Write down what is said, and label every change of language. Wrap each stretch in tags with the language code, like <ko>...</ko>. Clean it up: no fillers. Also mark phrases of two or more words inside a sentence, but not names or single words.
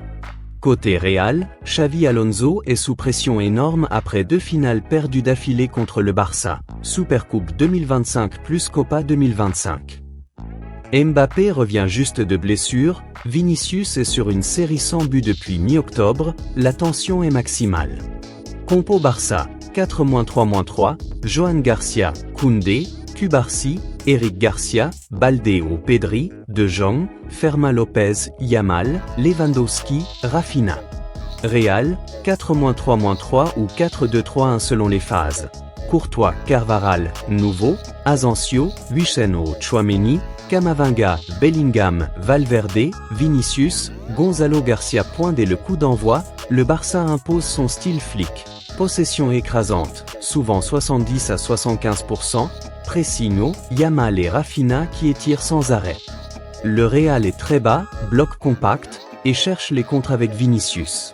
<fr>Côté Real, Xavi Alonso est sous pression énorme après 2 finales perdues d'affilée contre le Barça, Supercoupe 2025 plus Copa 2025. Mbappé revient juste de blessure, Vinicius est sur une série sans but depuis mi-octobre, la tension est maximale. Compo Barça, 4-3-3, Johan Garcia, Koundé, Cubarsí, Eric Garcia, Balde ou Pedri, De Jong, Fermin Lopez, Yamal, Lewandowski, Rafinha. Real, 4-3-3 ou 4-2-3-1 selon les phases. Courtois, Carvajal, Nouveau, Asensio, Wissem, Tchouaméni, Camavinga, Bellingham, Valverde, Vinicius, Gonzalo Garcia. Dès le coup d'envoi, le Barça impose son style Flick. Possession écrasante, souvent 70 à 75%, pressing, Yamal et Rafinha qui étirent sans arrêt. Le Real est très bas, bloc compact, et cherche les contres avec Vinicius.</fr>